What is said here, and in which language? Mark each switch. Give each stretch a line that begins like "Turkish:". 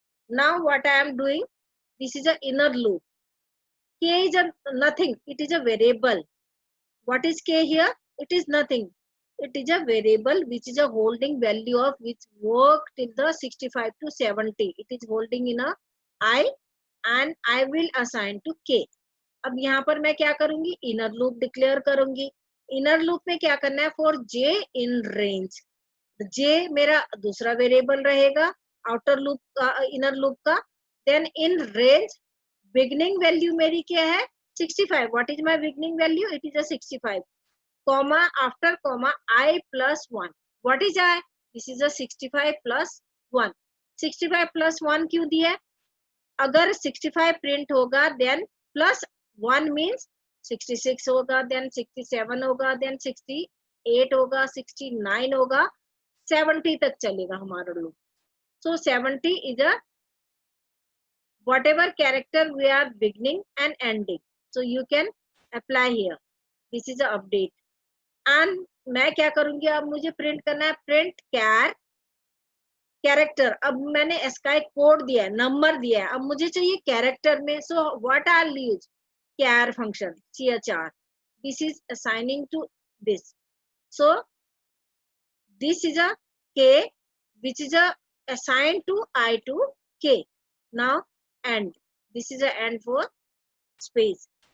English: Now what I am doing, this is an inner loop. K is a nothing, it is a variable. What is K here? It is nothing. It is a variable which is a holding value of which work till the 65 to 70. It is holding in a I and I will assign to K.
Hindi: अब यहाँ पर मैं क्या करूंगी, inner loop declare करूंगी. Inner loop में क्या करना है,
English: For j in range.
Hindi: जे मेरा दूसरा वेरिएबल रहेगा आउटर लूप का, इनर लूप का.
English: then in range beginning value
Hindi: मेरी क्या है
English: 65. What is my beginning value? It is a 65. Comma after comma I plus 1. What is I? This is a 65 plus 1. 65 plus 1
Hindi: क्यों दिया है? अगर 65 प्रिंट होगा देन प्लस 1 मीन्स 66 होगा, देन 67 होगा, देन 68 होगा, 69 होगा, 70 तक चलेगा हमारा loop.
English: So 70 is a whatever character we are beginning and ending. So you can apply here. This is a update.
Hindi: And मैं क्या करूंगी? अब मुझे प्रिंट करना है प्रिंट कैरेक्टर. अब मैंने इसका एक कोड दिया है, नंबर दिया है, अब मुझे चाहिए कैरेक्टर में.
English: So what I use? char function, chr. This is assigning to this. So this is a k which is a assigned to I to k. Now and this is a and for space.